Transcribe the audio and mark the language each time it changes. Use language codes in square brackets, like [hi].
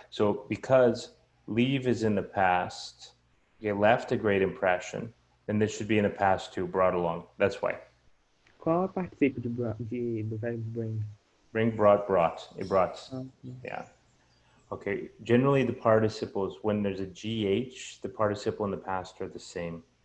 [en] So because leave is in the past, okay, left a great impression, then this should be in the past too, brought along. That's why. [pt] Qual é o participo do verbo bring? [en] Bring, brought. It brought. Yeah. Okay. Generally, the participles, when there's a GH, the participle and the past are the same.